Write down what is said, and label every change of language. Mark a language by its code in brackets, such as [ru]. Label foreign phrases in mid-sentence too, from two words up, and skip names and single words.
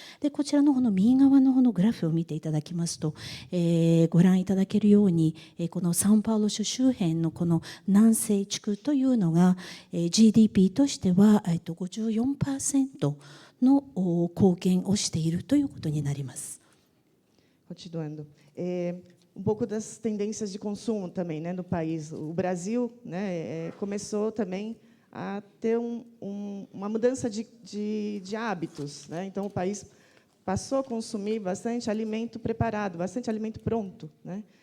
[ja] でこちらの方の右側の方のグラフを見ていただきますと、ご覧いただけるように、このサンパウロ州周辺のこの南西地区というのが、GDP としては、54% の貢献をしているということになります。 [pt] Continuando. Pouco das tendências de consumo também, né, no país. O Brasil, né, começou também a ter uma mudança de hábitos, né? Então, o país passou a consumir bastante alimento preparado, bastante alimento pronto, né?